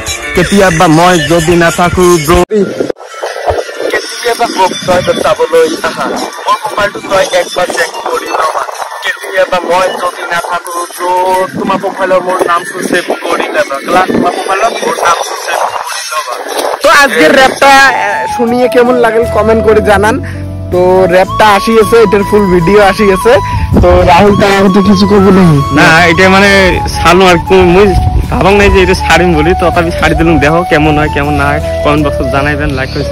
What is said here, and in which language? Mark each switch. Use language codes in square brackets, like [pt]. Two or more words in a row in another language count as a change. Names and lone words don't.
[as] কেতিয়াবা মই যদি নাথাকো ব্রো, কেতিয়াবা মোক তই চাবলৈ আহা, মোৰ প্ৰফাইলটো তই একবাৰ চেক কৰি ল'বা। কেতিয়াবা মই যদি নাথাকো ব্রো, তোমাৰ প্ৰফাইলৰ মোৰ নামটো সেভ কৰি ল'বা কেলা, তোমাৰ প্ৰফাইলৰ মোৰ নামটো সেভ কৰি ল'বা। [bn] তো আজকের র্যাপটা শুনিয়ে কেমন লাগল কমেন্ট করে জানান। তো র্যাপটা আসি গেছে, এটার ফুল ভিডিও আসি গেছে। তো রাহুল তার আগতে কিছু করবো নাকি? না এটা মানে ছাড়লো আর কি, মুই ভাবং নাই যে এটা ছাড়িম বলি, তথাপি ছাড়ি দিলাম। দেখো কেমন হয় কেমন না হয় কমেন্ট বক্সত জানাইবেন, লাইক করে।